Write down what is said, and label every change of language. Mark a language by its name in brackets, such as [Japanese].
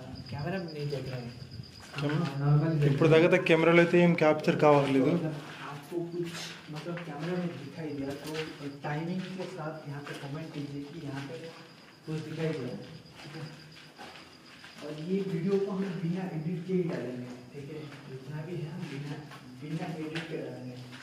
[Hindi] Camera में नहीं देख रहे हैं [Telugu] ఇప్పుడు దాకా కెమెరాలో అయితే ఏం క్యాప్చర్ కావట్లేదు [Hindi] आपको कुछ मतलब कैमरा में दिखाई दिया तो टाइमिंग के साथ यहाँ पे कमेंट कीजिए कि यहाँ पे कुछ दिखाई दिया, ठीक है। और ये वीडियो को हम बिना एडिट के ही डालेंगे, ठीक है। जितना भी है हम बिना एडिट के डालेंगे।